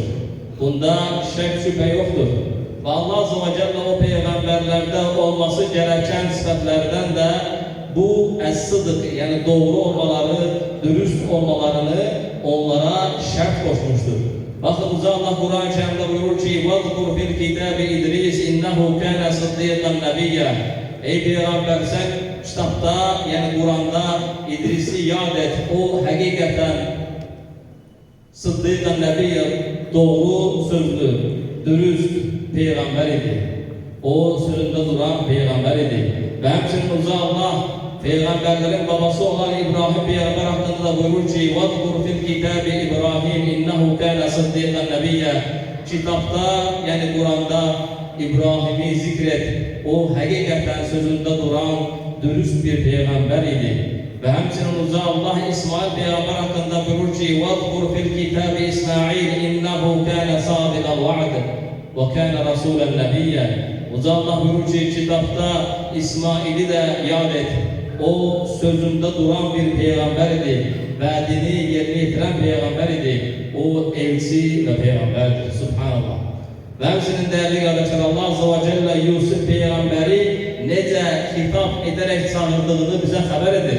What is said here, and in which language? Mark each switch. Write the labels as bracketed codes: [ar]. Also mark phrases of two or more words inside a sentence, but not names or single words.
[tr] Bunda şek şüphe yoktur. Ve Allah [ar] عز وجل [tr] o peygamberlerde olması gereken sıfatlardan da bu es-sıdıq yani doğru olmaları, dürüst olmalarını onlara şart koşmuştur. Bakın Allah Kur'an-ı Kerim'de buyurur ki [ar] وَذْكُرْ فِي الْكِتَابِ اِدْرِيسِ اِنَّهُ كَانَ صِدِّيقًا نَبِيًّا [tr] Ey Peygamber sen kitapta yani Kur'an'da İdris'i yad et. O hakikaten [ar] صديقا نبيا [tr] doğru sözlü, dürüst peygamber idi. O sözünde duran peygamber idi. Ve hemçinin Allah peygamberlerin babası olan İbrahim peygamber hakkında buyurur ki [ar] وَذْكُرْ فِي الْكِتَابِ إِبْرَاهِيمِ إِنَّهُ كَانَ صِدِّيقًا نَبِيًّا [tr] Kitapta yani Kur'an'da İbrahim'i zikret. O hakikaten sözünde duran dürüst bir peygamber idi. Ve hemçinin Allah İsmail peygamber hakkında buyurur ki [ar] وَذْكُرْ فِي الْكِتَابِ إِسْمَاعِيلِ إِنَّهُ كَانَ صَادِقَ الْوَعْدِ وَكَانَ رَسُولًا نَبِيًّا [tr] Allah buyurur ki kitapta İsmail'i de yad et. O sözünde duran bir peygamber idi. Vaadini yerine getiren peygamber idi. O elçi ve peygamberdir. Subhanallah. Ve hemçinin değerli kardeşler Allah [ar] عز وجل [tr] Yusuf peygamberi nece hitap ederek çağırdığını bize haber edir.